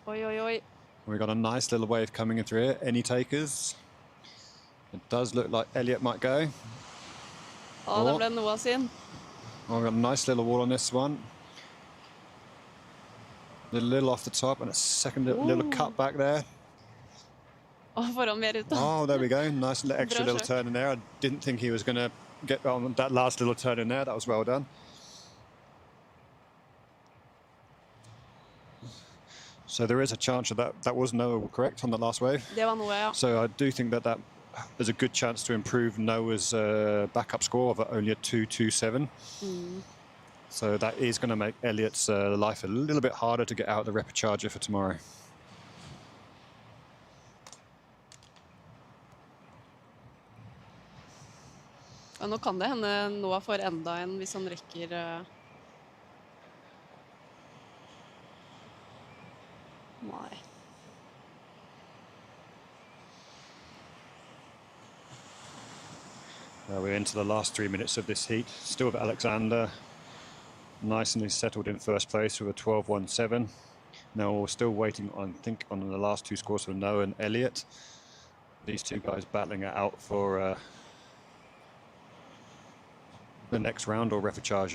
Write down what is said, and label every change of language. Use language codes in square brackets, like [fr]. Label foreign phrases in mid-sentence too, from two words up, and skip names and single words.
[no] Oi, oi, oi. [en] We've got a nice little wave coming in through here. Any takers? It does look like Elliot might go. [no] Det ble Noah sin. [en] We've got a nice little wall on this one. A little off the top and a second little cut back there. [no] Får han mer ut da. [en] Oh, there we go. Nice extra little turn in there. I didn't think he was going to get on that last little turn in there. That was well done. So there is a chance that was Noah correct on the last wave. [no] Det var Noah, ja. [en] So I do think that there's a good chance to improve Noah's backup score of only a 2:27. So that is going to make Elliot's life a little bit harder to get out of the repecharger for tomorrow. [no] Ja, nå kan det hende Noah får enda en hvis han rekker... Nei. [en] We're into the last 3 minutes of this heat. Still with Alexander, nicely settled in first place with a 12.17. Now we're still waiting on, I think, on the last two scores for Noah and Elliot. These two guys battling it out for the next round or repechage.